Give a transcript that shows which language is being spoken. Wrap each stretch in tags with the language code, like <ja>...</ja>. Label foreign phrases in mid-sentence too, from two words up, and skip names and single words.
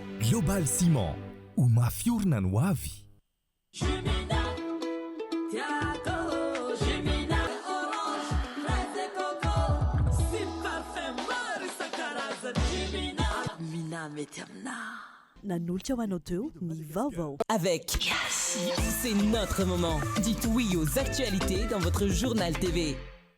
<mg>Global Ciment, ho mafiorina no avy. Nanolotra ho anao teo ny vaovao.</mg> <fr>Avec Yes, c'est notre moment. Dites oui aux actualités dans votre journal TV.</fr>